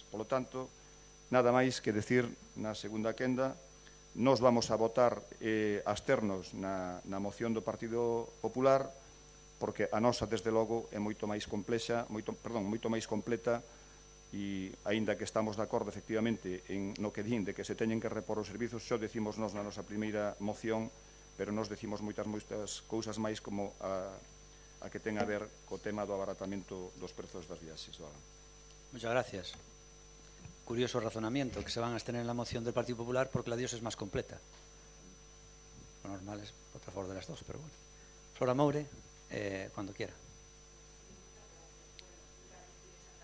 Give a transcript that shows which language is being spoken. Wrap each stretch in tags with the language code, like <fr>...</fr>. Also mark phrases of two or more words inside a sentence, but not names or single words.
<es>Por lo tanto,</es> <gl>nada máis que decir na segunda quenda,</gl> <es>nos vamos a votar absternos</es> <gl>na moción do Partido Popular, porque a nosa, desde logo, é moito máis complexa, moito máis completa, e, aínda que estamos de acordo, efectivamente, no que din de que se teñen que repor os servizos, xo decimos nos na nosa primeira moción, pero nos decimos moitas cousas máis como a que ten a ver co tema do abaratamento dos prezos das viaxes.</gl> <es>Muchas gracias. Curioso razonamiento, que se van a abstener en la moción del Partido Popular porque la dios es más completa. Lo normal es votar a favor de las dos, pero bueno. Flora Moure. Cuando quiera.</es>